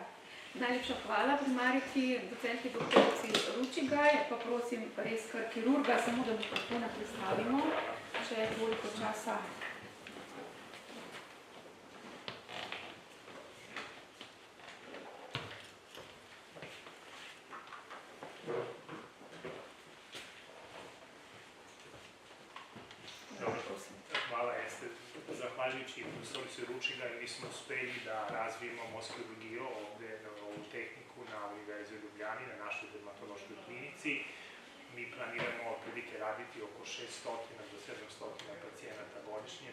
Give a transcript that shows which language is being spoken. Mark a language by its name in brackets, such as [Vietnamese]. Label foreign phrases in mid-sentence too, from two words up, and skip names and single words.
[Slovenian] Najlepša hvala primariki, docentki doktorici Ručigaj, pa prosim res kar kirurga, samo da mikrofone predstavimo, če je toliko časa. Hvala, Ester. [Serbian] Zahvaljujući profesorici Ručigaj, mi smo uspeli da razvijemo moskirurgijo ovde u tehniku na Univerzi u Ljubljani, na našoj dermatološkoj klinici. Mi planiramo otprilike raditi oko 600 do 700 pacijenata godišnje.